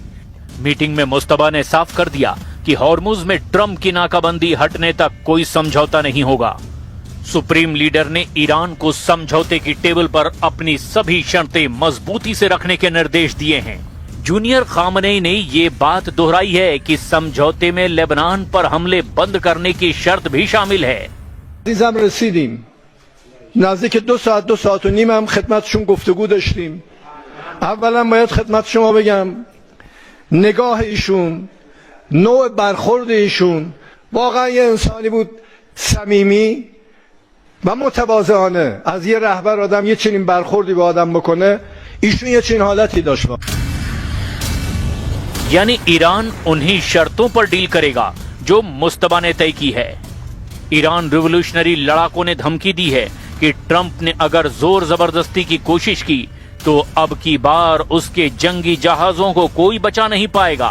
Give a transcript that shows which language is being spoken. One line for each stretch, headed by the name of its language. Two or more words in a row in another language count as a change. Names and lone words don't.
Hindi: मीटिंग में मुस्तफा ने साफ कर दिया कि हॉर्मुज में ट्रंप की नाकाबंदी हटने तक कोई समझौता नहीं होगा।
English: supreme leader
Hindi: ने ईरान को समझौते की टेबल पर अपनी सभी शर्तें मजबूती से रखने के निर्देश दिए हैं। जूनियर खामनेई ने ये बात दोहराई है कि समझौते में लेबनान पर हमले बंद करने की शर्त भी शामिल है।
Persian: نزدیک 2 ساعت و نیم هم خدمتشون گفتگو داشتیم. اولا باید خدمت شما بگم نگاه ایشون، نوع برخورد ایشون واقعا یه انسانی بود صمیمی و متواضعانه. از یه رهبر آدم یه چنین برخوردی به آدم بکنه، ایشون یه چنین حالتی داشت.
Hindi: यानी ईरान उन्हीं शर्तों पर डील करेगा जो मुस्तफा ने तय की है। ईरान रिवोल्यूशनरी लड़ाकों ने धमकी दी है कि ट्रंप ने अगर जोर जबरदस्ती की कोशिश की तो अब की बार उसके जंगी जहाजों को कोई बचा नहीं पाएगा।